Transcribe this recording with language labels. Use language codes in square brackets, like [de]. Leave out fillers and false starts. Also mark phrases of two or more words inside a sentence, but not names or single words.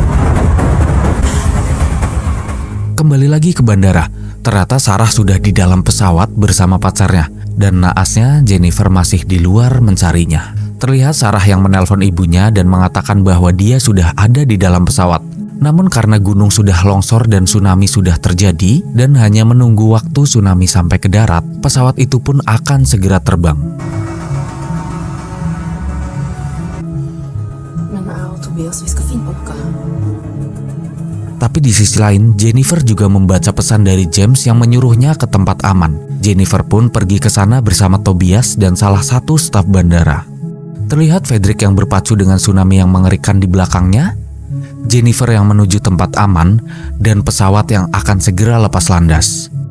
[id] Kembali lagi ke bandara, ternyata Sarah sudah di dalam pesawat bersama pacarnya, dan naasnya Jennifer masih di luar mencarinya. Terlihat Sarah yang menelpon ibunya dan mengatakan bahwa dia sudah ada di dalam pesawat. Namun karena gunung sudah longsor dan tsunami sudah terjadi dan hanya menunggu waktu tsunami sampai ke darat, pesawat itu pun akan segera terbang. [sv] Men Tobias, vi ska fint åka. [id] Tapi di sisi lain, Jennifer juga membaca pesan dari James yang menyuruhnya ke tempat aman. Jennifer pun pergi ke sana bersama Tobias dan salah satu staf bandara. Terlihat Fredrik yang berpacu dengan tsunami yang mengerikan di belakangnya, Jennifer yang menuju tempat aman, dan pesawat yang akan segera lepas landas.